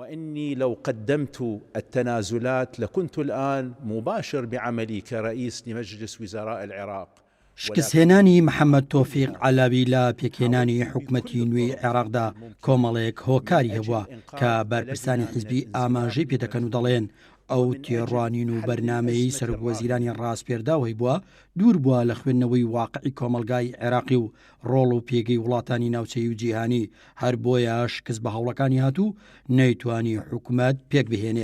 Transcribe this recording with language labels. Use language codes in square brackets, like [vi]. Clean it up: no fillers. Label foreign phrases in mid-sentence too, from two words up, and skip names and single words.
[ar] وإني لو قدمت التنازلات لكنت الآن مباشر بعملي كرئيس لمجلس وزراء العراق. [ckb] شکستهێنانی محەممەد تۆفیق عەلاوی لە پێکهێنانی حکوومەتی نوێی عێراقدا کۆمەڵێک هۆکاری هەبووە کە بەرپرسانی حیزبی ئاماژەی پێدەکەن و دەڵێن ئەو تێڕوانین و بەرنامەی سەرۆکوەزیرانی ڕاستپێرداوەی بووە دوور بووە لە خوێندنەوەی واقعی کۆمەلگای عێراقی و ڕۆڵ و پێگەی وڵاتانی ناوچەی و جیهانی هەر بۆیە شکست بە هەوڵەکانی هاتوو نەیتوانی حکوومەت پێک بهێنێ.